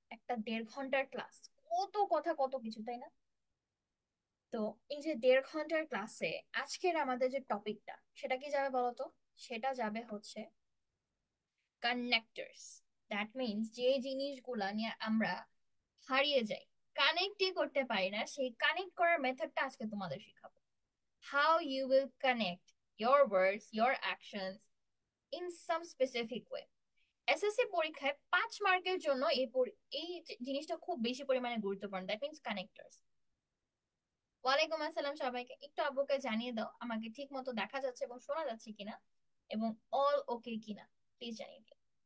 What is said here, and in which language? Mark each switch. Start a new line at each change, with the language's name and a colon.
Bangla: একটা 1.5 ঘন্টার ক্লাস, কত কথা কত কিছু, তাই না? তো এই যে 1.5 ঘন্টার ক্লাসে আজকের আমাদের যে টপিকটা, সেটা কি যাবে বলো তো? সেটা যাবে হচ্ছে কানেক্টরস।
English: that means
Bangla: যে জিনিসগুলা নিয়ে আমরা হারিয়ে যাই, কানেক্টই করতে পারি না, সেই কানেক্ট করার মেথডটা আজকে তোমাদের শেখাবো।
English: How you will connect your words, your actions in some specific way.
Bangla: SSC পরীক্ষায় 5 মার্কের জন্য এই জিনিসটা খুব বেশি পরিমাণে গুরুত্বপূর্ণ,
English: That means connectors.
Bangla: ওয়ালাইকুম আসসালাম সবাইকে। একটু আব্বুকে জানিয়ে দাও আমাকে ঠিক মতো দেখা যাচ্ছে এবং শোনা যাচ্ছে কিনা, এবং অল ওকে কিনা, প্লিজ জানিয়ে দিও।